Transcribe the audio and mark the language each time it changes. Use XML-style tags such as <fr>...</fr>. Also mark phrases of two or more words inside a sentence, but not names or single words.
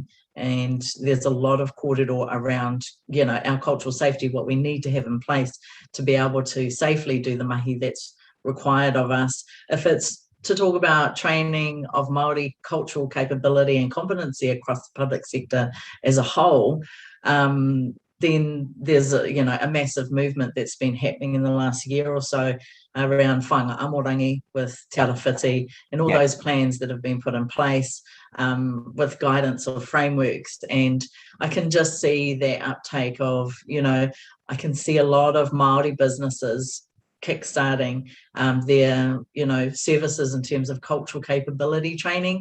<en>And there's a lot of kōrero around, our cultural safety, what we need to have in place to be able to safely do the mahi that's required of us. If it's to talk about training of Māori cultural capability and competency across the public sector as a whole, then there's a massive movement that's been happening in the last year or so around</en> <mi>whāinga amorangi</mi> <en>with Te Arawhiti and all those plans that have been put in place with guidance of frameworks. And I can just see that uptake of, I can see a lot of Māori businesses kickstarting their, services in terms of cultural capability training.</en>